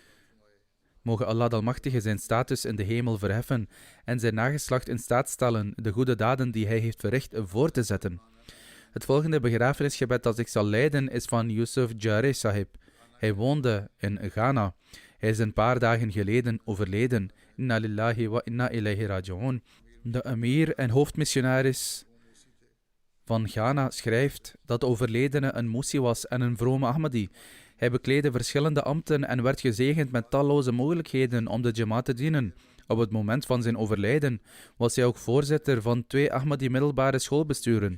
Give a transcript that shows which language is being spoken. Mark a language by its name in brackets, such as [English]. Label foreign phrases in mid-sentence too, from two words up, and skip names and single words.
[Dutch] Mogen Allah de Almachtige zijn status in de hemel verheffen en zijn nageslacht in staat stellen de goede daden die hij heeft verricht voor te zetten. Het volgende begrafenisgebed dat ik zal leiden is van Yusuf Jare Sahib. Hij woonde in Ghana. Hij is een paar dagen geleden overleden. [Arabic] إنا لله وإنا إليه راجعون. [Dutch] De emir en hoofdmissionaris van Ghana schrijft dat de overledene een Musi was en een vrome Ahmadi. Hij bekleedde verschillende ambten en werd gezegend met talloze mogelijkheden om de Jamaat te dienen. Op het moment van zijn overlijden was hij ook voorzitter van 2 Ahmadi middelbare schoolbesturen.